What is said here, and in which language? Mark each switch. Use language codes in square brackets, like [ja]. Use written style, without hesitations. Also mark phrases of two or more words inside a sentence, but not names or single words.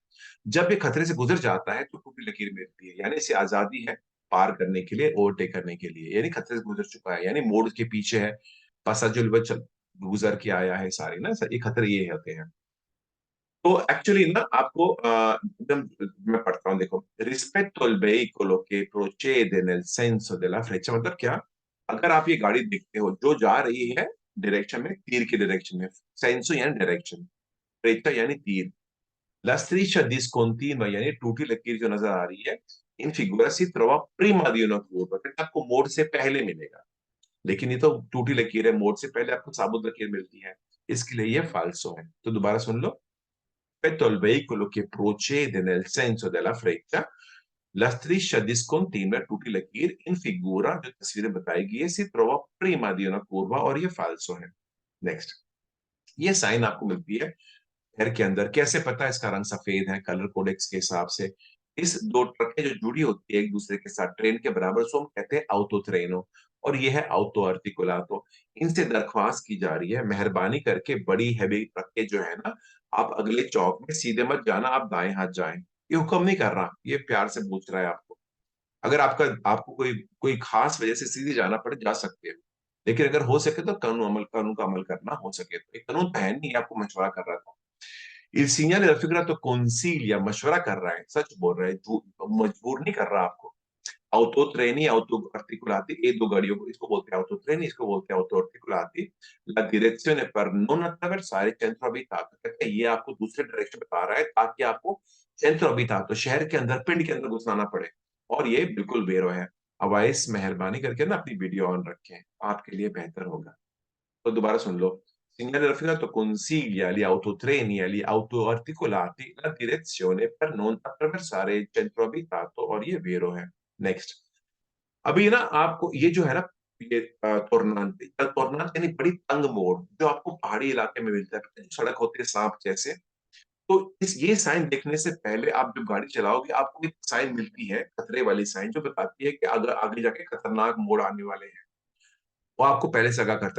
[hi] जब ये खतरे से गुजर जाता है तो टूटी लकीर मिलती है, यानी इसे आजादी है पार करने के लिए, ओवरटेक करने के लिए, यानी खतरे से गुजर चुका है, यानी मोड़ के पीछे है, पसाजुल चल गुजर के आया है, सारे ना ये खतरे ये होते हैं। तो एक्चुअली ना आपको एकदम मैं पढ़ता हूँ, देखो, [it] rispetto al veicolo che procede nel senso della freccia, [hi] मतलब क्या? अगर आप ये गाड़ी देखते हो जो जा रही है डायरेक्शन में, तीर की डायरेक्शन में, सेंसो यानी डायरेक्शन, फ्रेचा यानी तीर, [it] la striscia discontinua [hi] यानी टूटी लकीर जो नजर आ रही है, [it] in figura si trova prima di una curva, [hi] कहते हैं आपको मोड़ से पहले मिलेगा, लेकिन ये तो टूटी लकीर है, मोड़ से पहले आपको साबुत लकीर मिलती है, इसके लिए ये फाल्सो है। तो दोबारा सुन लो, [it] rispetto al veicolo che procede nel senso della freccia, la striscia discontinua [hi] टूटी लकीर [it] in figura [hi] जो तस्वीरें बताई गई है, [it] si trova prima di una curva, [hi] और ये फाल्सो है। नेक्स्ट, ये साइन आपको मिलती है घर के अंदर, कैसे पता है? इसका रंग सफेद है, कलर कोडेक्स के हिसाब से। इस दो ट्रकें जो जुड़ी होती है एक दूसरे के साथ ट्रेन के बराबर, उसको हम कहते हैं [it] autotreno, [hi] और ये है [it] autoarticolato. [hi] इनसे दरख्वास्त की जा रही है, मेहरबानी करके बड़ी हैवी ट्रकें जो है ना, आप अगले चौक में सीधे मत जाना, आप दाएं हाथ जाएं। ये हुक्म नहीं कर रहा, ये प्यार से पूछ रहा है आपको। अगर आपको कोई कोई खास वजह से सीधे जाना पड़े, जा सकते हो, लेकिन अगर हो सके तो कानून का अमल करना हो सके तो। एक कानून तो है नहीं, आपको मशवरा कर रहा था। [it] Il segnale della figura [hi] तो consiglia, मशवरा कर रहा है, सच बोल रहा है, मजबूर नहीं कर रहा आपको। [it] autotreni, autoarticolati, [hi] ये दो गाड़ियों को, इसको बोलते हैं [it] autotreni, [hi] इसको बोलते हैं [it] autoarticolati, la direzione per non attraversare il centro abitato, [hi] कहते हैं ये आपको दूसरे डायरेक्शन बता रहा है ताकि आपको [it] centro abitato, [hi] शहर के अंदर, पिंड के अंदर घुसना ना पड़े, और ये बिल्कुल बेरो है। अवाइस मेहरबानी करके ना अपनी वीडियो ऑन रखें, आपके लिए बेहतर होगा। तो दोबारा सुन लो, [it] segnale raffinato consiglia agli autotreni e agli autoarticolati la direzione per non attraversare il centro abitato, [hi] और ये वेरो है। नेक्स्ट, अभी ना आपको ये जो है ना, ये तोरनांती, तोरनांती यानी बड़ी तंग मोड़, जो आपको पहाड़ी इलाके में मिलता है, जो सड़क होती है सांप जैसे। तो इस ये साइन देखने से पहले आप जब गाड़ी चलाओगे, आपको एक साइन मिलती है, खतरे वाली साइन, जो बताती है कि अगर आगे जाके खतरनाक मोड़ आने वाले हैं, वो आपको पहले से आगाह करता है।